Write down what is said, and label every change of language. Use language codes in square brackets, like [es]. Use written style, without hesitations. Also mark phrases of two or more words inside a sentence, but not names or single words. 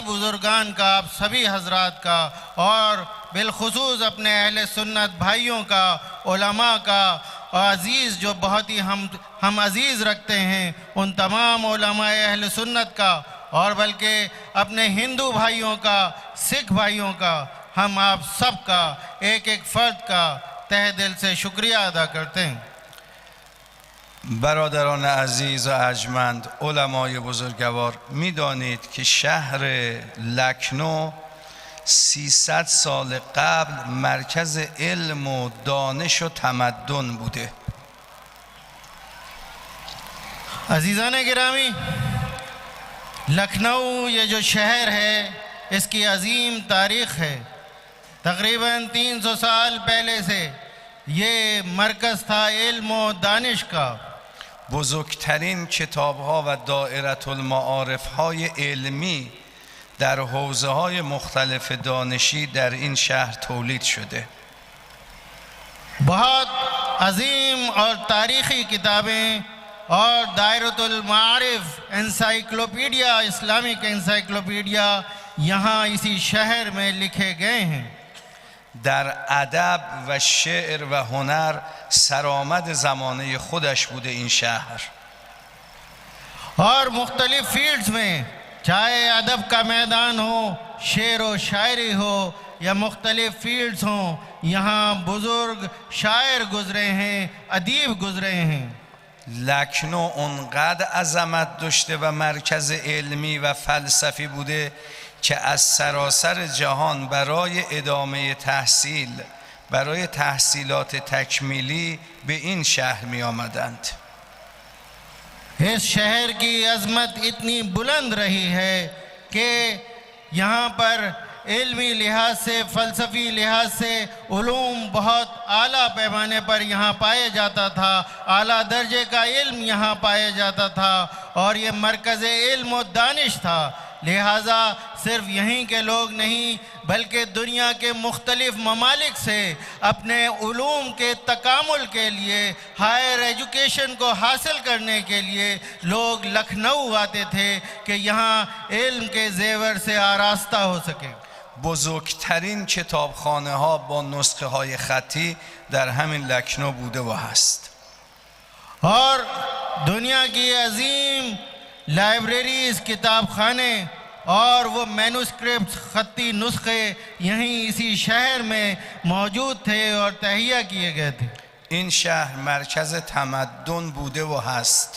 [ur] بزرگان کا، آپ سبھی حضرات کا اور بالخصوص اپنے اہل سنت بھائیوں کا، علما کا اور عزیز جو بہت ہی ہم عزیز رکھتے ہیں ان تمام علمائے اہل سنت کا اور بلکہ اپنے ہندو بھائیوں کا، سکھ بھائیوں کا، ہم آپ سب کا ایک ایک فرد کا تہہ دل سے شکریہ ادا کرتے ہیں. [fa] برادران عزیز و ارجمند، علمای بزرگوار، میدانید که شهر لکنو 300 سال قبل مرکز علم و دانش و تمدن بوده. [ur] عزیزان گرامی، لکھنؤ یہ جو شہر ہے اس کی عظیم تاریخ ہے. تقریباً 300 سال پہلے سے یہ مرکز تھا علم اور دانش کا. [fa] بزرگترین کتاب‌ها و دائره المعارف‌های علمی در حوزه‌های مختلف دانشی در این شهر تولید شده. [ur] بہت عظیم اور تاریخی کتابیں اور دائرۃ المعارف [en] encyclopedia, Islamic encyclopedia [ur] یہاں اسی شہر میں لکھے گئے ہیں. [fa] در ادب و شعر و هنر سرآمد زمانه خودش بوده این شهر. [ur] اور مختلف فیلڈز میں، چاہے ادب کا میدان ہو، شعر و شاعری ہو یا مختلف فیلڈز ہوں، یہاں بزرگ شاعر گزرے ہیں، ادیب گزرے ہیں. [fa] لکنو اونقدر عظمت داشته و مرکز علمی و فلسفی بوده که از سراسر جهان برای ادامه تحصیل، برای تحصیلات تکمیلی به این شهر می آمدند. [ur] اس شہر کی عظمت اتنی بلند رہی ہے کہ یہاں پر علمی لحاظ سے، فلسفی لحاظ سے علوم بہت اعلیٰ پیمانے پر یہاں پایا جاتا تھا، اعلیٰ درجے کا علم یہاں پایا جاتا تھا اور یہ مرکز علم اور دانش تھا. لہٰذا صرف یہیں کے لوگ نہیں بلکہ دنیا کے مختلف ممالک سے اپنے علوم کے تکامل کے لیے, [en] higher education [ur] کو حاصل کرنے کے لیے لوگ لکھنؤ آتے تھے کہ یہاں علم کے زیور سے آراستہ ہو سکے. [fa] بزرگترین کتابخانه ها با نسخه های خطی در همین لکنو بوده و هست. [ur] اور دنیا کی عظیم لائبریریز، کتاب خانے اور وہ مینوسکرپٹ، خطی نسخے یہیں اسی شہر میں موجود تھے اور تہیہ کیے گئے تھے. [fa] این شهر مرکز تمدن بوده و هست.